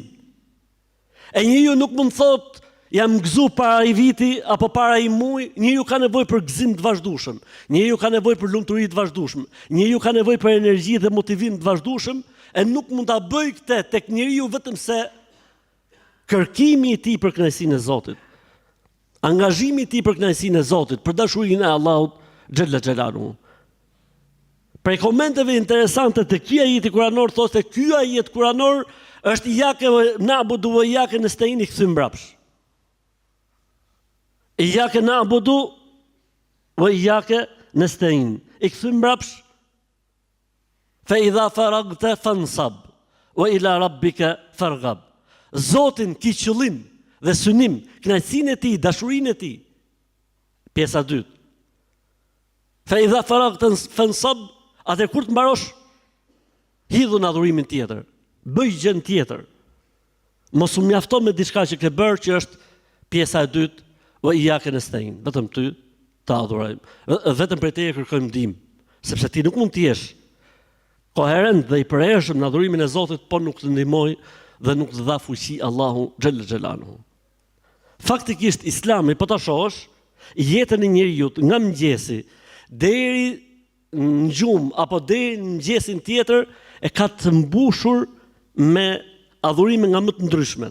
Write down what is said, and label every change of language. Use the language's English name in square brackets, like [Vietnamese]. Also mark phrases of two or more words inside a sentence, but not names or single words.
[Albanian] E njeriu nuk mund thot jam gëzu para i viti apo para i muaj, njeriu ka nevojë për gëzim të vazhdueshëm, njeriu ka nevojë për lumturi të vazhdueshme, njeriu ka nevojë për energji dhe motivim të vazhdueshëm, e nuk mund ta bëj këtë tek njeriu vetëm se kërkimi i tij për kënaqësinë e Zotit. Angazhimi i tij për kënaqësinë e Zotit, për dashurinë e Allahut [Arabic] جل جلاله. [Albanian] Prej komenteve interesante të ky ajeti kuranor thotë se ky ajet kuranor është [Arabic] إياك نعبد وإياك نستعين [Albanian] i kthym mbrapsh. [Arabic] إياك نعبد وإياك نستعين. [Albanian] I kthym mbrapsh. [Arabic] فإذا فرغت فانصب وإلى ربك فارغب. [Albanian] Zotin ki qëllim dhe synim, kënaqësinë e tij, dashurinë e tij. Pjesa 2. [Arabic] فإذا فرغت فانصب, [Albanian] atë kur të mbarosh, hidhu në adhurimin tjetër, bëj gjën tjetër. Mos u mjafto me diçka që ke bërë, që është pjesa e 2, [Arabic] وإياك نستعين. [Albanian] Vetëm ty ta adhurojmë. Vetëm prej teje kërkojmë ndihmë, sepse ti nuk mund të jesh koherent dhe i përhershëm në adhurimin e Zotit, po nuk të ndihmoj dhe nuk të dha fuqi Allahu [Arabic] جل جلاله. [Albanian] Faktikisht Islami, po ta shohësh, jetën e njeriu nga mëngjesi deri në gjumë apo deri në mëngjesin tjetër e ka të mbushur me adhurime nga më të ndryshmet.